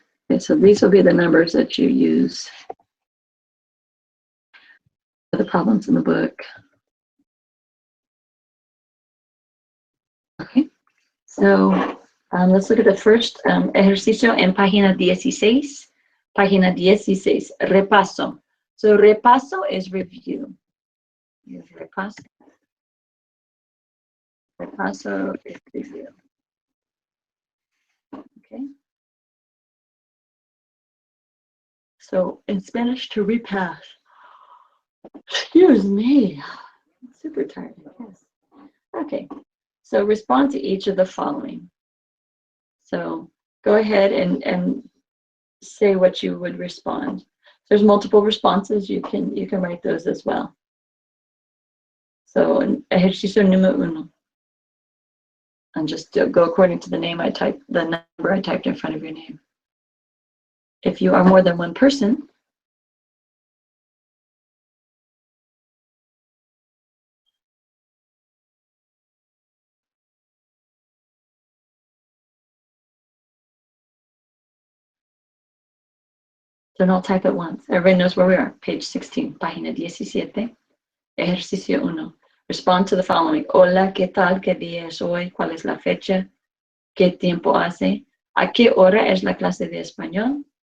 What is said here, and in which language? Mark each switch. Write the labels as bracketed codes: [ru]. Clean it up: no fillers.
[en] Okay, so these will be the numbers that you use for the problems in the book. Okay, so let's look at the first ejercicio en página 16. Página 16, repaso. So repaso is review. Repaso. Repaso is review. Okay. So in Spanish, to repass. Excuse me. I'm super tired. Yes. Okay. So respond to each of the following. So go ahead and say what you would respond. There's multiple responses. You can write those as well. [es] So ejercicio número uno. [en] And just go according to the name I typed, the number I typed in front of your name. If you are more than one person, then I'll type it once. Everybody knows where we are. Page 16, página 17. Ejercicio 1. Respond to the following. [es] Hola, ¿qué tal? ¿Qué día es hoy? ¿Cuál es la fecha? ¿Qué tiempo hace? ¿A qué hora es la clase de español?